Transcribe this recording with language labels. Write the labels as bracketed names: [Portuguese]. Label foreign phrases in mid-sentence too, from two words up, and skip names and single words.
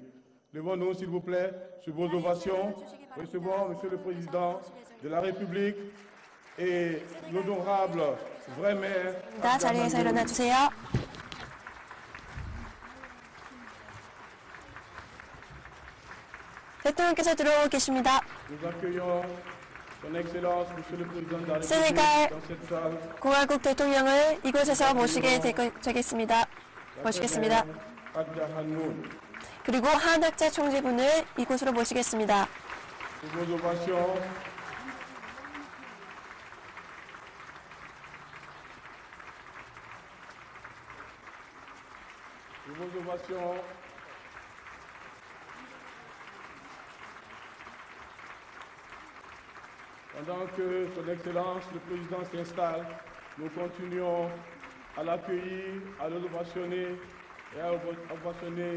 [French] Levons-nous, s'il vous plaît, sur vos ovations. Recevons Monsieur le Président de la République et l'honorable vrai maire. [Korean] 자리에서 일어나 주세요. 대통령께서 들어오고 계십니다. [French] Nous accueillons son Excellence, Monsieur le Président de la République, Sénégal. dans cette salle. [Korean] 공화국 대통령을 이곳에서 모시겠습니다. 모시겠습니다. Adja Hanmoun. 그리고 한학자 총재분을 이곳으로 모시겠습니다. [French] Pour vos ovations. Pour vos ovations. Pendant que Son Excellence, le Président s'installe, nous continuons à l'accueillir, à l'ovationner et à ovationner.